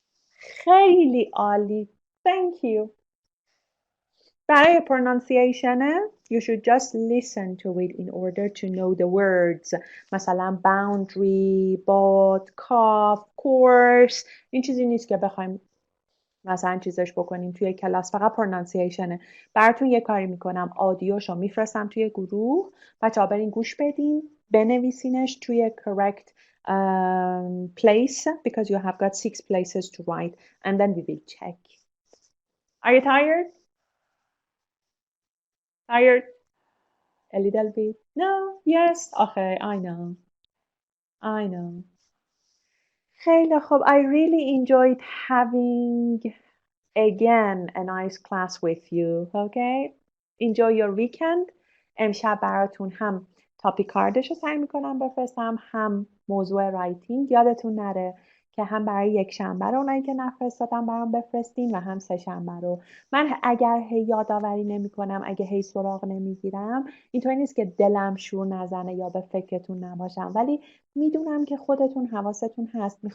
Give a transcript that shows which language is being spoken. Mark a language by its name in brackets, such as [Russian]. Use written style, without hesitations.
[Persian] خیلی عالی. Thank you. [English] برای pronunciation you should just listen to it in order to know the words. مثلا boundary, boat, cup, course. [Persian] این چیزی نیست که بخوایم مثلا چیزش بکنیم توی کلاس. فقط پرونانسیشنه. براتون یه کاری میکنم, آدیوشو میفرستم توی گروه, بچه‌ها برین گوش بدین, بنویسینش توی [English] correct place because you have got 6 places to write and then we will check. Are you tired? Tired? A little bit? No? Yes? Okay, I know. I know. [Persian] خیلی خوب. [English] I really enjoyed having again a nice class with you. Okay? Enjoy your weekend. [Persian] امشب براتون هم تاپیک کاردش رو سعی میکنم بفرستم, هم موضوع رایتینگ. یادتون نره که هم برای یک شنبه رو اونایی که نفرستادم برام بفرستین و هم سه شنبه رو. من اگر هی یادآوری نمیکنم, اگه هی سراغ نمیگیرم, اینطوری نیست که دلم شور نزنه یا به فکرتون نباشم, ولی میدونم که خودتون حواستون هست.